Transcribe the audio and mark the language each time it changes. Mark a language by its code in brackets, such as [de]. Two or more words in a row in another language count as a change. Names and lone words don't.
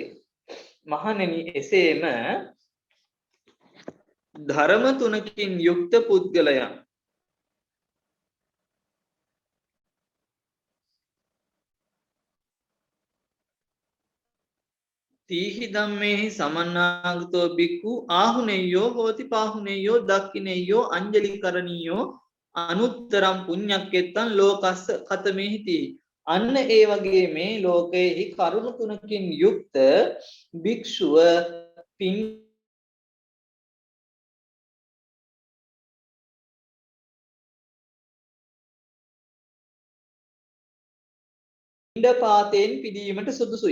[si] මහණෙනි එසේම ධර්ම තුනකින් යුක්ත පුද්ගලයන් [pi] තීහි ධම්මේහි සමන්නාගතෝ බික්ඛු ආහුනේයෝ හෝති පාහුනේයෝ දක්ඛිනේයෝ අංජලි කරණීයෝ අනුත්තරම් පුඤ්ඤක්කෙත්තං ලෝකස්ස කතමේහිති. [si] අන්න ඒ වගේ මේ ලෝකයේහි කරුණු තුනකින් යුක්ත භික්ෂුව පිණ්ඩපාතයෙන් පිදීමට සුදුසුයි.